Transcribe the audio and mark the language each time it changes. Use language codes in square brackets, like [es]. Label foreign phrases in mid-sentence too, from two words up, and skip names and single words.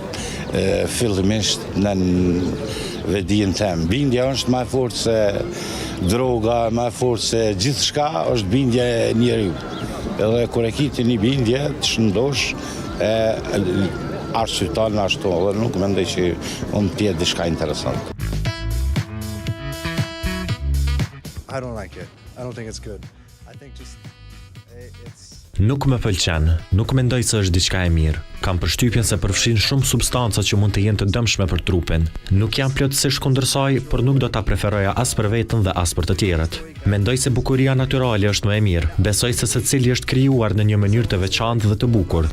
[sq] Fillimisht në vedin tem, bindja është më e fortë se droga, më e fortë se gjithçka është bindja e njeriu. Edhe kur e kiti një bindje të shëndosh arsyeton ashtu, edhe nuk mendoj që mund të jetë diçka interesante. [en] I don't like it. I don't think it's good. I think just it's [sq] Nuk më pëlqen, nuk mendoj se është diçka e mirë. Kam përshtypjen se përfshin shumë substanca që mund të jenë të dëmshme për trupin. Nuk jam plotësisht kundër saj, por nuk do ta preferoja as për veten dhe as për të tjerët. Mendoj se bukuria natyrale është më e mirë. Besoj se secili është krijuar në një mënyrë të veçantë dhe të bukur.